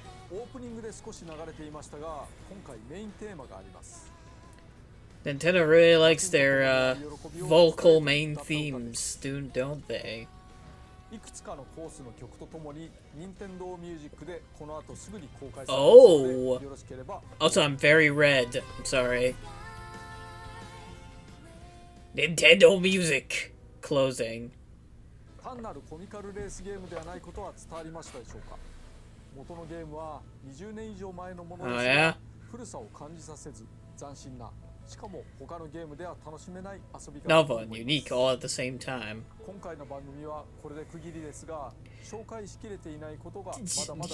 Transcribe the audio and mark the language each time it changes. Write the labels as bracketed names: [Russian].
[Japanese] オープニングで少し流れていましたが、今回メインテーマがあります。 [English] Nintendo really likes their vocal main themes, don't they? [Japanese] いくつかのコースの曲とともに、Nintendo Music でこの後すぐに公開されますので、よろしければ。 [English] Also, I'm very red. I'm sorry. Nintendo Music closing. [Japanese] 単なるコミカルレースゲームではないことは伝わりましたでしょうか。元のゲームは20年以上前のものですが、古さを感じさせず斬新な、しかも他のゲームでは楽しめない遊び方。 [English] Novel and unique all at the same time. [Japanese] 今回の番組はこれで区切りですが、紹介しきれていないことがまだまだ。